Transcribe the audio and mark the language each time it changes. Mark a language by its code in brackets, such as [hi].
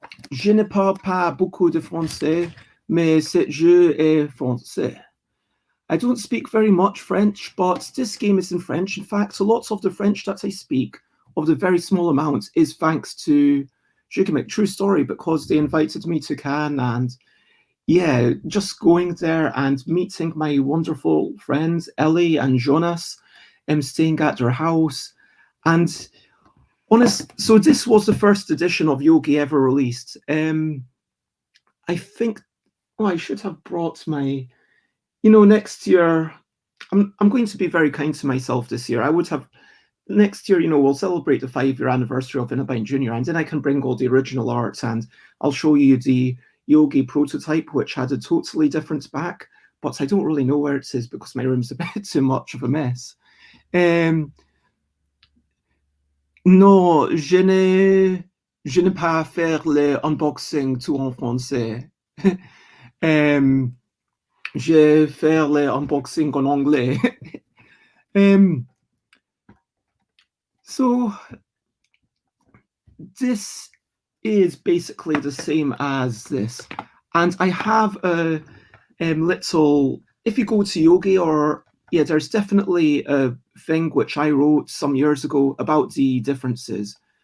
[fr] Je ne parle pas beaucoup de français, mais ce jeu est français. [en] I don't speak very much French, but this game is in French. In fact, lots of the French that I speak, of the very small amount, is thanks to Jigamic. True story, because they invited me to Cannes, and yeah, just going there and meeting my wonderful friends, Ellie and Jonas, staying at their house. And so this was the first edition of Yogi ever released. I think, I should have brought my... next year, I'm going to be very kind to myself this year. I would have, next year, we'll celebrate the 5-year anniversary of Innerbind Junior, and then I can bring all the original art and I'll show you the Yogi prototype, which had a totally different back, but I don't really know where it is because my room's a bit too much of a mess. [fr] Non, je n'ai pas faire le unboxing tout en français. Je vais faire le unboxing en anglais. [en] So this is basically the same as this, and I have a little... If you go to Yogi, there's definitely a thing which I wrote some years ago about the differences.